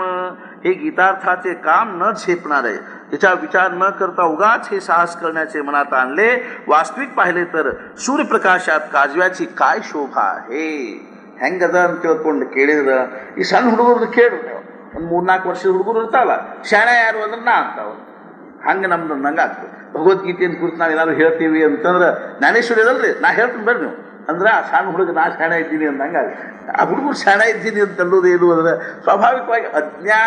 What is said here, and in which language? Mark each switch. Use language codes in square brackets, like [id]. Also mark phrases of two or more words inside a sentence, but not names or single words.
[mr] हे गीतार्थाचे काम न झेपणारे याचा विचार न करता उगाच हे साहस करण्याचे मनात आणले. वास्तविक पाहिले तर सूर्यप्रकाशात काजव्याची काय शोभा आहे. [kn] ಹೆಂಗದ ಅಂತ ತಿಳ್ಕೊಂಡು ಕೇಳಿದ್ರೆ ಈ ಸಣ್ಣ ಹುಡುಗರು ಕೇಳ್ರಿ, ನೀವು ಒಂದು 3-4 ವರ್ಷದ ಹುಡುಗರು ಇರ್ತಾವಲ್ಲ, ಶಾಣೆ ಯಾರು ಅಂದ್ರೆ ನಾ ಅಂತಾವ. ಹಂಗೆ ನಮ್ದು ನಂಗೆ ಆಗ್ತದೆ. ಭಗವದ್ಗೀತೆಯನ್ನು ಕುರಿತು ನಾವು ಏನಾದ್ರು ಹೇಳ್ತೀವಿ ಅಂತಂದ್ರೆ ಜ್ಞಾನೇಶ್ವರಿ ಅದಲ್ರಿ, ನಾ ಹೇಳ್ತೀನಿ ಬರ್ರಿ ನೀವು ಅಂದ್ರೆ ಆ ಸಣ್ಣ ಹುಡುಗ ನಾ ಶಾಣೆ ಇದ್ದೀನಿ ಅಂದಂಗೆ ಆ ಹುಡುಗರು ಶಾಣೆ ಇದ್ದೀನಿ ಅಂತ ಅನ್ನೋದು ಏನು ಅಂದ್ರೆ ಸ್ವಾಭಾವಿಕವಾಗಿ ಅಜ್ಞಾನ.